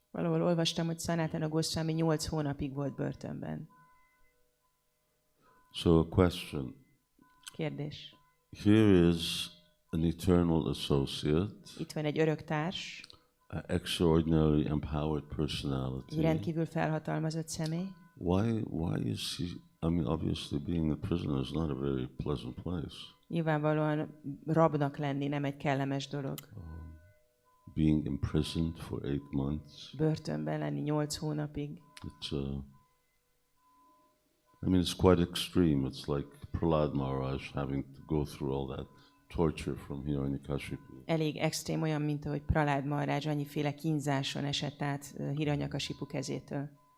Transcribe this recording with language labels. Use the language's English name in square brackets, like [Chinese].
[Hungarian] Valahol olvastam, hogy Sanatana Gosvāmī 8 hónapig volt börtönben. [English] So a question. [Hungarian] Kérdés. [English] Here is an eternal associate. [Hungarian] Itt van egy örök társ. [English] An extraordinary empowered [Hungarian] Egy [English] personality. [Hungarian] rendkívül felhatalmazott személy. [English] Why is he? I mean, obviously, being a prisoner is not a very pleasant place. [Hungarian] Nyilvánvalóan rabnak lenni nem egy kellemes dolog. [English] Being imprisoned for 8 months. [Hungarian] Börtönben lenni 8 hónapig. [English] It's quite extreme. It's like Prayāga Mahārāja having to go through all that torture from Hiranyakashipu. [Hungarian] Elég extrém, olyan, mint ahogy Prayāga Mahārāja annyiféle kínzáson esett át Hiranyakashipu kezétől.